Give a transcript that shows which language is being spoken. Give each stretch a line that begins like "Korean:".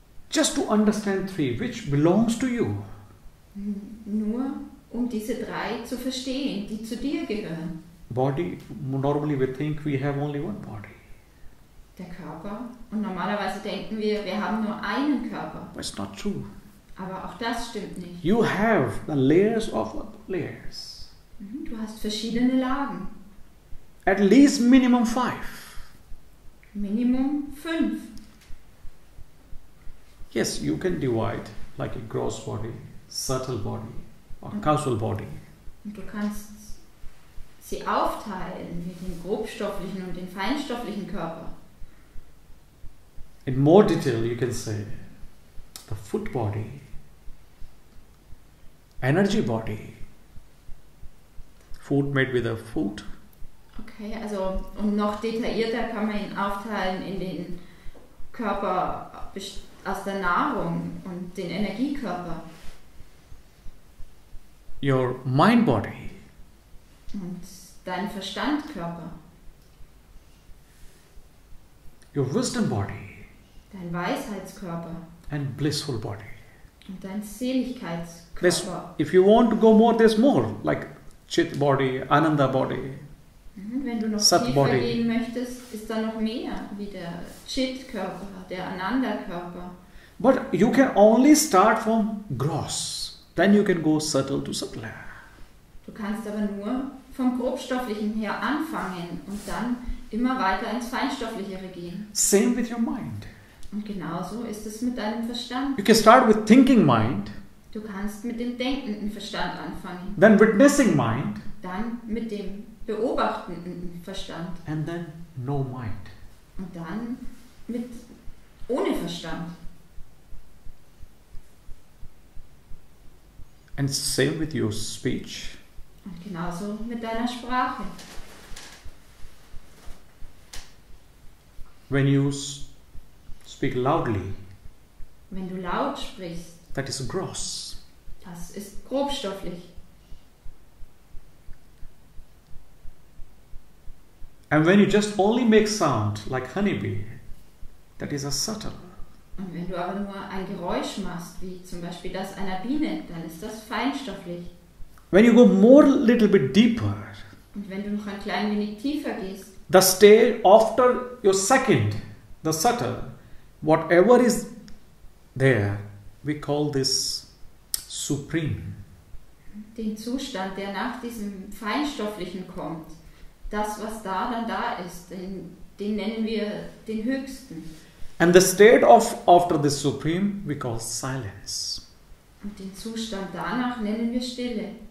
English: Just to understand three, which belongs to you.
German: Nur um diese drei zu verstehen, die zu dir gehören.
English: Body, normally we think we have only one body.
German: Der Körper. Und normalerweise denken wir haben nur einen Körper.
English: But it's not true.
German: Aber auch das stimmt nicht.
English: You have the layers of layers.
German: Du hast verschiedene Lagen.
English: At least minimum 5.
German: Minimum 5.
English: Yes, you can divide like a gross body, subtle body or causal body.
German: Und du kannst sie aufteilen wie den grobstofflichen und den feinstofflichen Körper.
English: In more detail, you can say the foot body, energy body. Food made with a food.
German: Okay, also und noch detaillierter kann man ihn aufteilen in den Körper aus der Nahrung und den Energiekörper.
English: Your mind body.
German: Und dein Verstandkörper.
English: Your wisdom body.
German: Dein Weisheitskörper.
English: And blissful body.
German: Und dein Seligkeitskörper.
English: If you want to go more, there's more. Like Chit body, Ananda body.
German: Wenn du noch
English: Sat
German: tiefer
English: body.
German: gehen möchtest, ist da noch mehr, wie der Chit-Körper, der Ananda-Körper.
English: But you can only start from gross. Then you can go subtle to subtler.
German: Du kannst aber nur vom Grobstofflichen her anfangen und dann immer weiter ins Feinstofflichere gehen.
English: Same with your mind.
German: Und genauso ist es mit deinem Verstand.
English: You can start with thinking mind,
German: Du kannst mit dem denkenden Verstand anfangen,
English: then witnessing mind,
German: dann mit dem beobachtenden Verstand
English: and then no mind.
German: und dann mit ohne Verstand.
English: And same with your speech.
German: Und genauso mit deiner Sprache.
English: When you speak loudly,
German: Wenn du laut sprichst,
English: that is gross.
German: das ist grobstofflich.
English: And when you just only make sound like honeybee, that is a subtle.
German: Und wenn du aber nur ein Geräusch machst, wie zum Beispiel das einer Biene, dann ist das feinstofflich.
English: When you go more little bit deeper,
German: Und wenn du noch ein klein wenig tiefer gehst,
English: the stage after your second, the subtle, whatever is there, we call this supreme.
German: den Zustand, der nach diesem Feinstofflichen kommt, das, was da dann da ist, den nennen wir den Höchsten.
English: And the state of after this supreme, we call silence.
German: Und den Zustand danach nennen wir Stille.